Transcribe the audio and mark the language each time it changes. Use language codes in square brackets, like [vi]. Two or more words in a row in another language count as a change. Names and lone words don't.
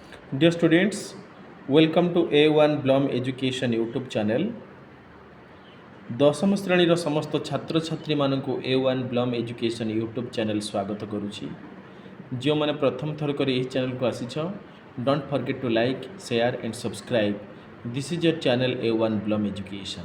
[en] Dear students, welcome to A1 Blom Education YouTube channel. [or] ଦଶମ ଶ୍ରେଣୀର ସମସ୍ତ ଛାତ୍ରଛାତ୍ରୀମାନଙ୍କୁ A1 ବ୍ଲମ୍ ଏଜୁକେସନ୍ [en] YouTube channel [or] ସ୍ୱାଗତ କରୁଛି। ଯେଉଁମାନେ ପ୍ରଥମ ଥର କରି ଏହି ଚ୍ୟାନେଲକୁ ଆସିଛ, [en] don't forget to like, share and subscribe. this is your channel A1 Blom Education.